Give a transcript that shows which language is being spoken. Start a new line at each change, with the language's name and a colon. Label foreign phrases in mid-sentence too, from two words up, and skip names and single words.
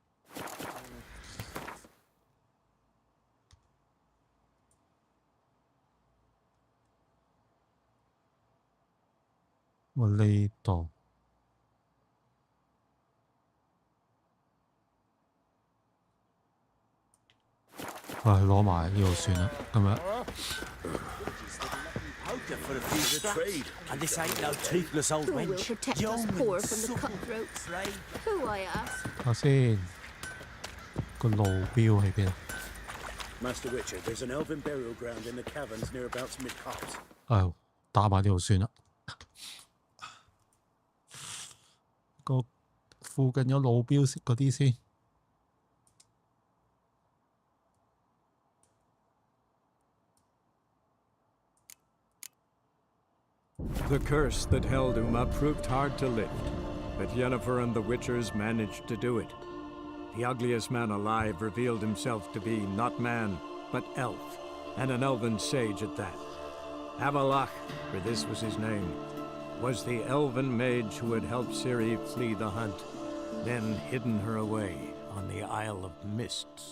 Cantonese: 我呢度，攞埋呢度算啦，今日。
English: For a piece of trade, and this ain't no toothless old Who will wench. protect us poor from the cutthroats? Who, I ask?
Cantonese: 睇下先，個路標喺邊啊？
English: Master Witcher, there's an elven burial ground in the caverns nearabouts mid-pass.
Cantonese: 打埋呢度算啦。個附近有路標嗰啲先。
English: The curse that held Uma proved hard to lift, but Yennefer and the Witchers managed to do it. The ugliest man alive revealed himself to be not man, but elf, and an elven sage at that. Avalach, for this was his name, was the elven mage who had helped Ciri flee the hunt, then hidden her away on the Isle of Mists.